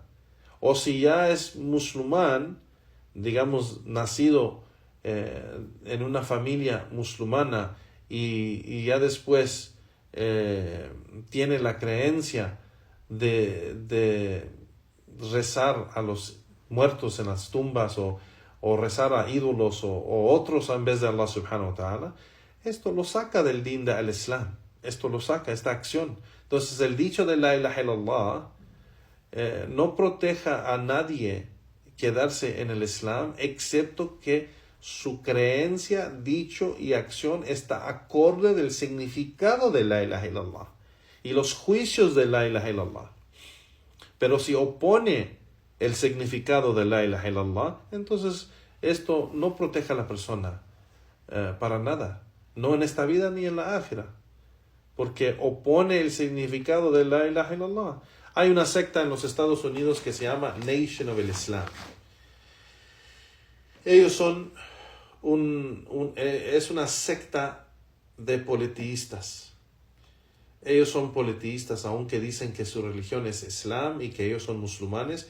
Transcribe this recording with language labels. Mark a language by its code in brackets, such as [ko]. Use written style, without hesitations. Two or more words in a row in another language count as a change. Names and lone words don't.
[es] O si ya es musulmán, digamos, nacido en una familia musulmana y ya después tiene la creencia de rezar a los muertos en las tumbas o rezar a ídolos o otros en vez de [ar] الله سبحانه وتعالى, [es] esto lo saca del din del Islam. Esto lo saca, esta acción. Entonces el dicho de [ar] لا إله إلا الله [es] no proteja a nadie quedarse en el Islam, excepto que su creencia, dicho y acción está acorde del significado de [ar] لا إله إلا الله [es] y los juicios de [ar] لا إله إلا الله. [es] Pero si opone el significado de [ar] لا إله إلا الله, [es] entonces esto no protege a la persona para nada, no en esta vida ni en la ákhira, porque opone el significado de [ar] لا إله إلا الله. [es] Hay una secta en los Estados Unidos que se llama Nation of Islam. Ellos son es una secta de politeístas. Ellos son politeístas, aunque dicen que su religión es Islam y que ellos son musulmanes.